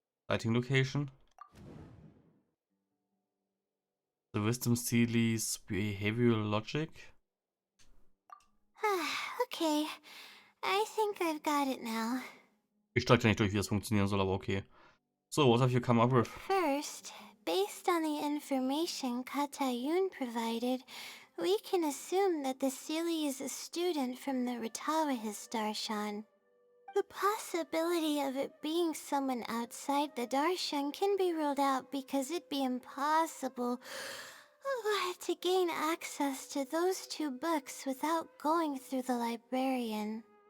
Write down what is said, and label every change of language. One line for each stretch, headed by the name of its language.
English: Sighting Location. The Wisdom Sealy's Behavioral Logic. Okay, I think I've got it now.
German: Ich steige da nicht durch, wie das funktionieren soll, aber okay.
English: So, what have you come up with? First, based on the information Katayun provided, we can assume that the Sealy is a student from the Ratawahis Darshan. The possibility of it being someone outside the Darshan can be ruled out because it'd be impossible to gain access to those two books without going through the librarian.